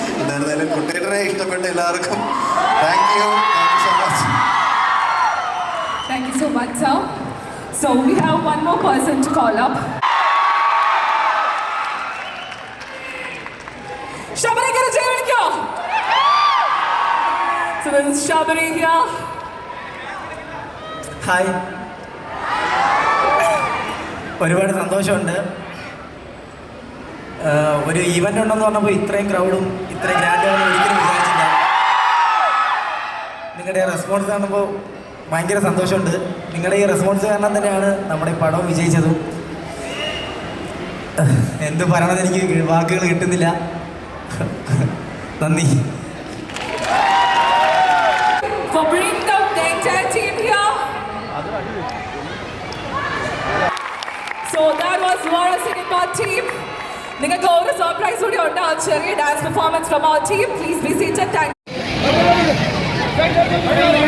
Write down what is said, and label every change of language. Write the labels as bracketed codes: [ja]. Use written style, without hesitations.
[ml] എന്തായിരുന്നാലും കുട്ടികളെ ഇഷ്ടപ്പെട്ട എല്ലാവർക്കും [en] Thank you so much. Thank you so much, sir. So we have one more person to call up. [ml] Shabari kare jai vilikko. [en] So this is Shabari here. [ml] Hi, ഒരുപാട് സന്തോഷമുണ്ട്. ഒരു event ഉണ്ടെന്ന് പറഞ്ഞപ്പോൾ ഇത്രയും ക്രൗഡും ഇത്രയും ഗ്രാൻഡുകളും ഒരിക്കലും വിചാരിച്ചില്ല. നിങ്ങളുടെ റെസ്പോൺസ് കാണുമ്പോൾ ഭയങ്കര സന്തോഷമുണ്ട്. നിങ്ങളുടെ ഈ റെസ്പോൺസ് കാരണം തന്നെയാണ് നമ്മുടെ ഈ പടം വിജയിച്ചതും. എന്ത് പറയണമെന്ന് എനിക്ക് വാക്കുകൾ കിട്ടുന്നില്ല. നന്ദി. [en] For bringing out the entire team here. So that was Vara Second Part team. [ml] നിങ്ങൾക്ക് ഒരു സർപ്രൈസ് കൂടി ഉണ്ട്. ആ ചെറിയ [en] Dance performance from our team. Please be seated. Thank you.